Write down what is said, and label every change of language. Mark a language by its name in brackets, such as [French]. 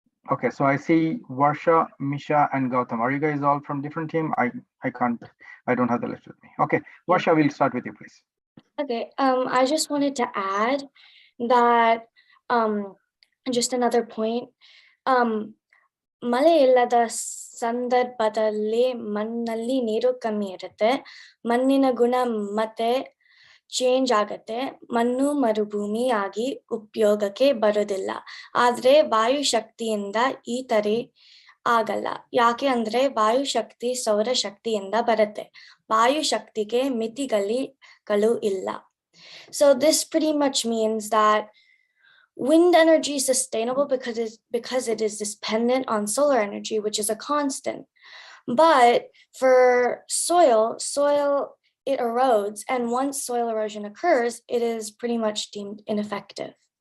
[English] Okay, so I see Varsha, Misha, and Gautam. Are you guys all from different team? I don't have the list with me. Okay, Varsha, we'll start with you, please. Okay, I just wanted to add that just another point. [Kannada] ಮಳೆ ಇಲ್ಲದ ಸಂದರ್ಭದಲ್ಲಿ ಮಣ್ಣಲ್ಲಿ ನೀರು ಕಮ್ಮಿ ಇರುತ್ತೆ, ಮಣ್ಣಿನ ಗುಣ ಮತ್ತೆ ಚೇಂಜ್ ಆಗತ್ತೆ, ಮಣ್ಣು ಮರುಭೂಮಿ ಆಗಿ ಉಪಯೋಗಕ್ಕೆ ಬರೋದಿಲ್ಲ. ಆದ್ರೆ ವಾಯು ಶಕ್ತಿಯಿಂದ ಈ ತರ ಆಗಲ್ಲ. ಯಾಕೆ ಅಂದ್ರೆ ವಾಯು ಶಕ್ತಿ ಸೌರ ಶಕ್ತಿಯಿಂದ ಬರುತ್ತೆ. ವಾಯು ಶಕ್ತಿಗೆ ಮಿತಿಗಳು ಇಲ್ಲ. [English] So this pretty much means that wind energy is sustainable because it is dependent on solar energy, which is a constant. But for soil, it erodes, and once soil erosion occurs, it is pretty much deemed ineffective.